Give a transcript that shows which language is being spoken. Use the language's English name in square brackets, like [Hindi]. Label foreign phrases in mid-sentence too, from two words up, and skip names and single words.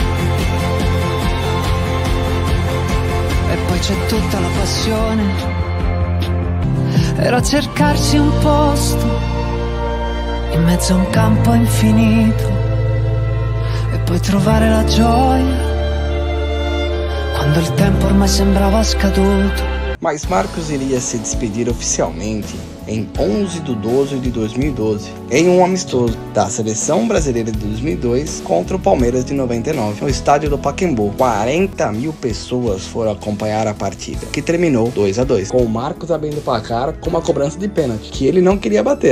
[Italian] E poi c'è tutta la passione era cercarsi un posto in mezzo a un campo infinito e poi trovare la gioia quando il tempo ormai sembrava scaduto. [Portuguese] Mas Marcos iria se despedir oficialmente em 11/12 de 2012, em um amistoso da Seleção Brasileira de 2002 contra o Palmeiras de 99, no estádio do Pacaembu. 40 mil pessoas foram acompanhar a partida, que terminou 2-2, com o Marcos abrindo o placar com uma cobrança de pênalti, que ele não queria bater.